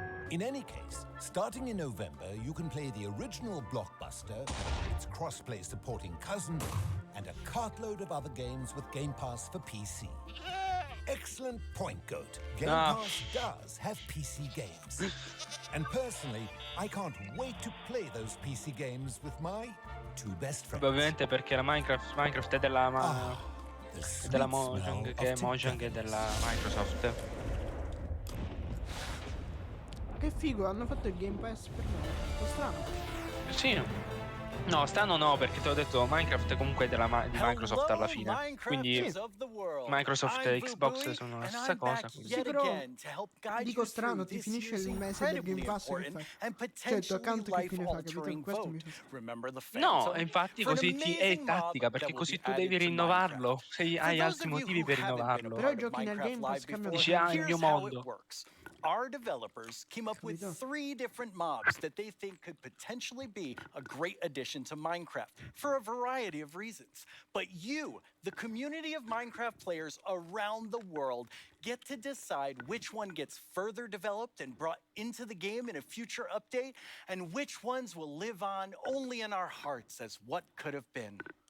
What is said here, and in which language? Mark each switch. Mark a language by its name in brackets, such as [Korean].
[English] In any case, starting in November, you can play the original Blockbuster, its cross-play supporting cousin, and a cartload of other games with Game Pass for PC. Excellent point, Goat. Game Pass does have PC games. And personally, I can't wait to play those PC games with my two best friends. [Italian] Ovviamente perché la Minecraft è della della Mojang, che è Mojang e della Microsoft. Che figo, hanno fatto il Game Pass per me. Un po' strano. Sì. No, strano no, perché te l'ho detto, Minecraft è comunque di Microsoft alla fine. Quindi Microsoft e Xbox sono la stessa cosa. Sì, però dico strano, ti finisce il mese del Game Pass e che fai? Cioè il tuo account che fine fa, capito? Questo mi fa. No, e infatti così è tattica, perché così tu devi rinnovarlo, se hai altri motivi per rinnovarlo. Però giochi nel Game Pass, cambiano. Dici, il mio mondo. [English] Our developers came up with 3 different mobs that they think could potentially be a great addition to Minecraft for a variety of reasons. But you, the community of Minecraft players around the world, get to decide which one gets further developed and brought into the game in a future update, and which ones will live on only in our hearts as what could have been.